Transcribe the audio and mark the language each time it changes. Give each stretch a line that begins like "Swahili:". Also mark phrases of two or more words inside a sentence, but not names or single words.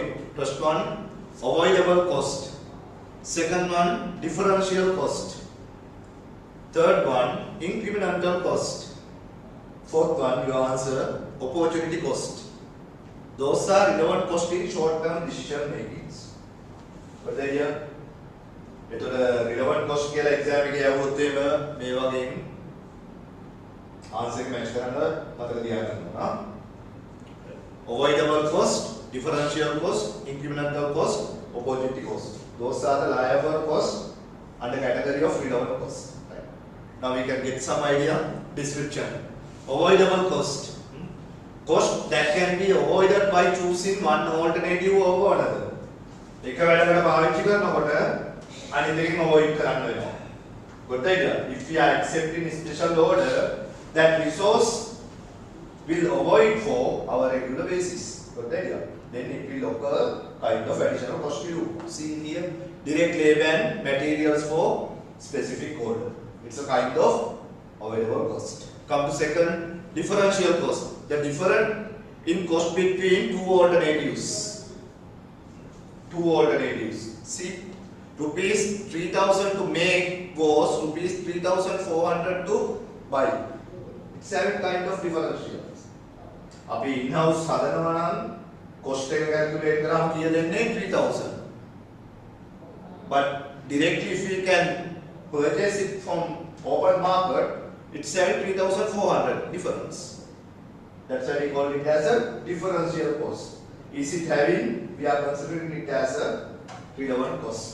English: First one, avoidable cost. Second one, differential cost. Third one, incremental cost. Fourth one, your answer, opportunity cost. Those are relevant cost in short-term decision makings. But then here,
Sinhala: එතකොට
English: relevant cost
Sinhala: කියලා exam එකේ යවුවොත් එහෙම මේ වගේ answer එක match කරන්න මතක තියාගන්න ඕන.
English: Avoidable cost, differential cost, incremental cost, opportunity cost. Those are the liable cost under category of relevant cost. Right. Now we can get some idea. Description. Avoidable cost. Cost that can be avoided by choosing one alternative over another.
Sinhala: එක වැඩකට පාවිච්චි කරනකොට අනිත් එකෙන් avoid කරන්න වෙනවා.
English: Got the idea? If we are accepting special order, that resource will avoid for our regular basis. Got the idea? Then it will occur kind of additional cost to you. See here, direct labor and materials for specific order. It's a kind of avoidable cost. Come to second, differential cost. The difference in cost between two alternatives. Two alternatives. See, rupees 3,000 to make was rupees 3,400 to buy. It's having kind of differential.
Sinhala: අපි in-house හදනවා නම් cost එක calculate කරාම කීය දෙන්නේ 3,000.
English: But directly if we can purchase it from open market, it's having 3,400 difference. That's why we call it as a differential cost. Is it having? We are considering it as a relevant cost.